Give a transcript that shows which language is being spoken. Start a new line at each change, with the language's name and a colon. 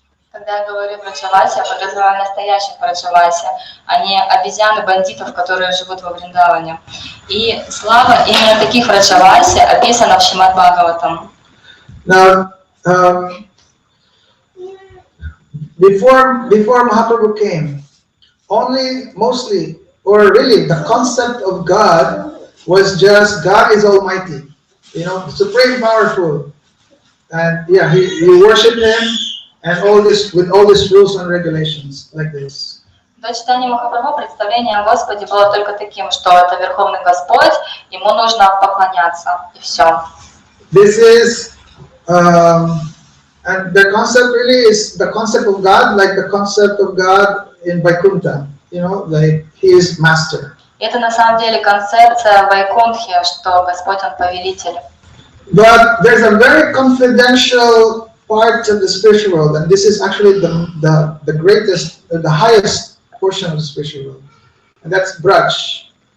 Russian: Когда я говорю Браджаваси, я подразумеваю настоящих Браджаваси, а не обезьян и бандитов, которые живут во Вриндаване. И слава именно таких Браджаваси описана в Шримад Бхагаватам.
English: Now, before Mahaprabhu came, mostly, or really, the concept of God was just God is Almighty, supreme powerful, and yeah, you worship Him, and all this with all these rules and regulations like this.
Russian: До читания Махапрабху представление о Господе было только таким, что это Верховный Господь, ему нужно поклоняться, и все.
English: This is, and the concept really is the concept of God, like the concept of God in Vaikuntha, like He is Master.
Russian: Это на самом деле концепция Вайкунтхи, что Господь Он повелитель.
English: But there's a very confidential part of the spiritual world, and this is actually the greatest, the highest portion of the spiritual world, and that's Braj.